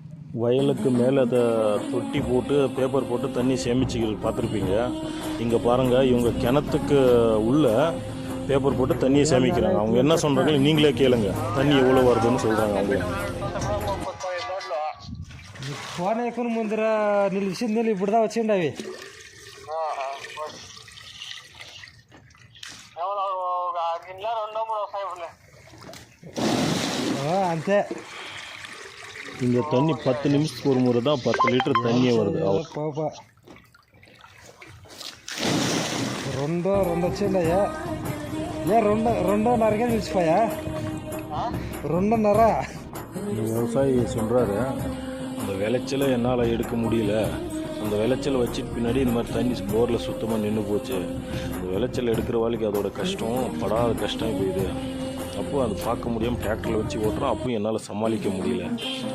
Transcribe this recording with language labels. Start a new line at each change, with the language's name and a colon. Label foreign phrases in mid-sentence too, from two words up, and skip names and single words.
Tamil: வயலுக்கு மேலே அதை தொட்டி போட்டு பேப்பர் போட்டு தண்ணி சேமிச்சுக்கிறது பார்த்துருப்பீங்க. இங்கே பாருங்கள், இவங்க கிணத்துக்கு உள்ள பேப்பர் போட்டு தண்ணியை சேமிக்கிறாங்க. அவங்க என்ன சொல்கிறாங்க நீங்களே கேளுங்க, தண்ணி எவ்வளோ வருதுன்னு சொல்கிறாங்க. அவங்க
Telugu: ఫోన్ ఎక్కువ ముందర నిలిచింది ఇప్పుడు దా వచ్చిండి అవి అంతే.
Tamil: இங்கே தண்ணி 10 நிமிஷத்துக்கு ஒரு முறை தான் 10 லிட்டர் தண்ணியே வருது.
Telugu: రెండో వచ్చిందయ్యా. రెండోన్నరకే నిలిచిపోయా. 2.5.
Tamil: விவசாயி சொல்கிறாரு, அந்த விளைச்சலை என்னால் எடுக்க முடியல, அந்த விளைச்சலை வச்சுட்டு பின்னாடி இந்த மாதிரி தண்ணி போரில் சுத்தமாக நின்று போச்சு. அந்த விளைச்சல் எடுக்கிற வாழ்க்கை அதோட கஷ்டம் படாத கஷ்டம் இப்போ இது. அப்போது அது பார்க்க முடியாமல் டிராக்டரில் வச்சு ஓட்டுறோம், அப்பவும் என்னால் சமாளிக்க முடியல.